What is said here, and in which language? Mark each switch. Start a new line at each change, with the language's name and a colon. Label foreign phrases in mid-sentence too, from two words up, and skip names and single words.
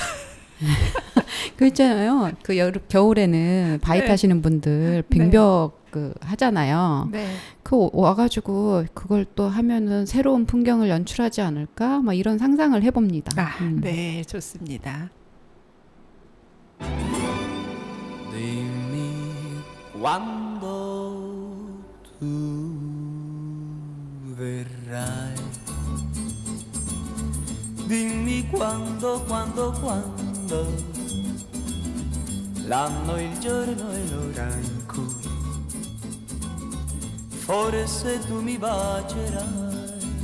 Korean: 그 있잖아요. 그 겨울에는 바위 네. 타시는 분들 빙벽 그 하잖아요. 네. 그 와가지고 그걸 또 하면은 새로운 풍경을 연출하지 않을까? 막 이런 상상을 해봅니다. 아, 네, 좋습니다.
Italian: Dimmi quando tu verrai. Dimmi quando l'anno, il giorno e l'ora in cui forse tu mi bacerai.